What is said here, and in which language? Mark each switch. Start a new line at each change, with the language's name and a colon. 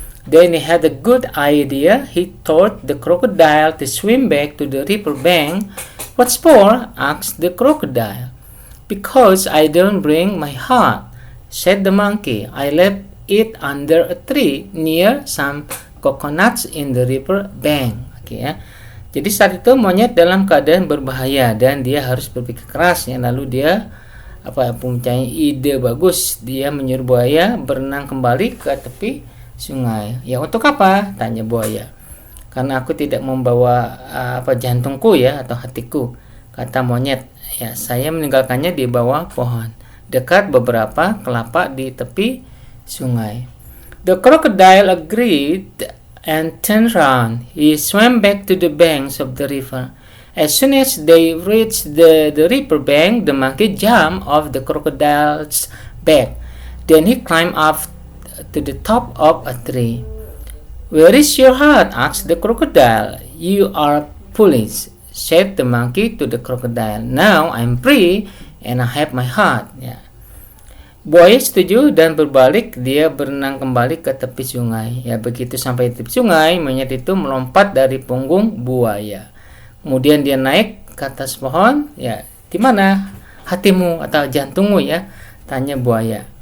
English: Then he had a good idea. He told the crocodile to swim back to the river bank. "What's for?" asked the crocodile. "Because I don't bring my heart," said the monkey. "I left it under a tree near some coconuts in the river bank."
Indonesian: Oke ya. Jadi saat itu monyet dalam keadaan berbahaya dan dia harus berpikir keras ya. Lalu dia mempunyai ide bagus. Dia menyuruh buaya berenang kembali ke tepi sungai. "Ya, untuk apa?" tanya buaya. "Karena aku tidak membawa jantungku ya atau hatiku," kata monyet. "Ya, saya meninggalkannya di bawah pohon dekat beberapa kelapa di tepi sungai."
English: The crocodile agreed and turned round. He swam back to the banks of the river. As soon as they reached the river bank, the monkey jumped off the crocodile's back. Then he climbed up to the top of a tree. "Where is your heart?" asked the crocodile. "You are foolish," said the monkey to the crocodile. "Now I'm free and I have my heart." Ya.
Indonesian: Buaya setuju dan berbalik, dia berenang kembali ke tepi sungai. Ya, begitu sampai di tepi sungai, monyet itu melompat dari punggung buaya. Kemudian dia naik ke atas pohon. "Ya, di mana hatimu atau jantungmu ya?" tanya buaya.